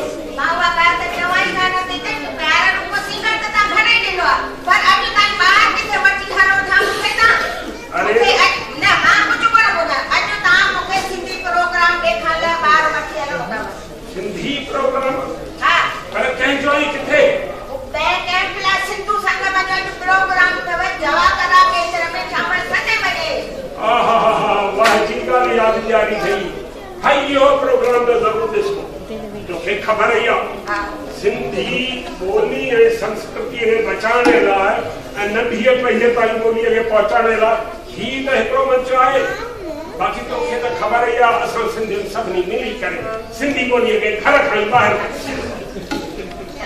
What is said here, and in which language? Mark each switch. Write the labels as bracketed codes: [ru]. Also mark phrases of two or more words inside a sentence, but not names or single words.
[sd] मां उहा ॻाल्हि त चवां ई कान थी त प्यार रूप सीकर त तव्हां घणे ॾिनो आहे पर अॼु ताईं ॿाहिरि किथे वठी हलो था मूंखे तव्हां अरे न मां कुझु कोन ॿुधां अॼु तव्हां मूंखे सिंधी प्रोग्राम ॾेखारण लाइ ॿाहिरि वठी हलो था सिंधी प्रोग्राम हा पर कंहिंजो ई किथे कंहिं प्लस सिंधु संगम जो अॼु प्रोग्राम अथव जवाहर केंद्र में शाम 7 बजे आहा वाह जी ॻाल्हि यादि ॾियारी थी भाई इहो प्रोग्राम त ज़रूरु ॾिसो तोखे ख़बर ई आहे सिंधी ॿोली ऐं संस्कृति खे बचाइण लाइ ऐं नंढीअ पीढ़ीअ ताईं ॿोलीअ खे पहुचाइण लाइ ही त हिकिड़ो मंच आहे बाक़ी तोखे त ख़बर ई आहे असां सिंधियुनि सभिनी मिली करे सिंधी ॿोलीअ खे घर खां ई ॿाहिरि